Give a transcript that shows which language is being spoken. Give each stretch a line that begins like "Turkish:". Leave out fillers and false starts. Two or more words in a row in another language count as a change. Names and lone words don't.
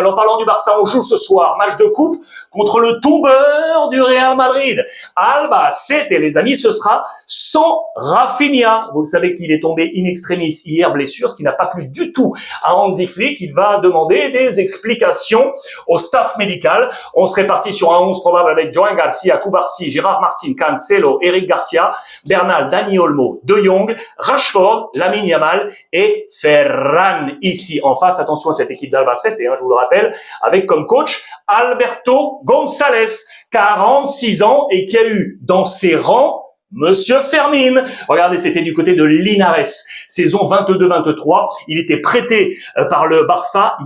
French: En parlant du Barça, on joue ce soir, match de coupe contre le tombeur du Real Madrid. Albacete, les amis, ce sera sans Rafinha. Vous le savez qu'il est tombé in extremis hier, blessure, ce qui n'a pas plu du tout à Hansi Flick. Il va demander des explications au staff médical. On serait parti sur un 11 probable avec Joan Garcia, Cubarsí, Gérard Martin, Cancelo, Eric Garcia, Bernal, Dani Olmo, De Jong, Rashford, Lamine Yamal et Ferran. Ici, en face, attention à cette équipe d'Albacete, je vous le rappelle, avec comme coach Alberto González, 46 ans et qui a eu dans ses rangs Monsieur Fermin. Regardez, c'était du côté de Linares. Saison 22-23. Il était prêté par le Barça.